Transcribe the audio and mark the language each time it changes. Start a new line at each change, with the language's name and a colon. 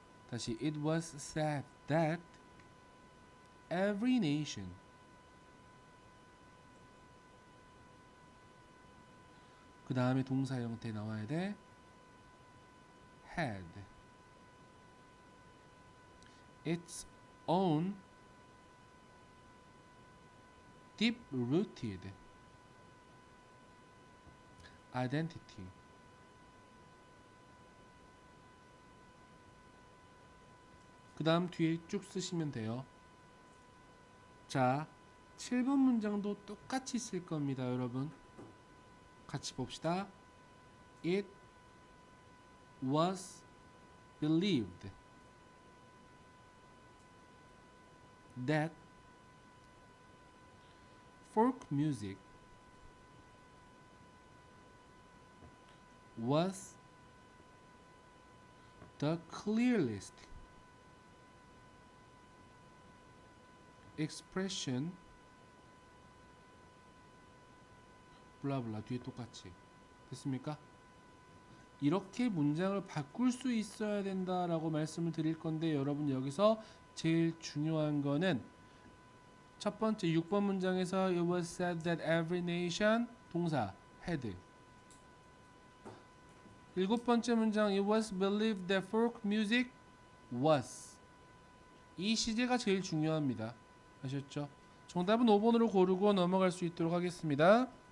Korean: 다시
English: it was said that every nation
Korean: 그 다음에 동사 형태 나와야 돼.
English: had its own deep-rooted identity.
Korean: 그 다음 뒤에 쭉 쓰시면 돼요. 자, 7번 문장도 똑같이 쓸 겁니다, 여러분. 같이 봅시다.
English: It was believed that folk music was the clearest expression
Korean: 블라블라 뒤에 똑같이 됐습니까? 이렇게 문장을 바꿀 수 있어야 된다라고 말씀을 드릴 건데 여러분 여기서 제일 중요한 거는 첫 번째 6번 문장에서
English: it was said that every nation
Korean: 동사 had. 7번째 문장
English: it was believed that folk music was.
Korean: 이 시제가 제일 중요합니다. 아셨죠? 정답은 5번으로 고르고 넘어갈 수 있도록 하겠습니다.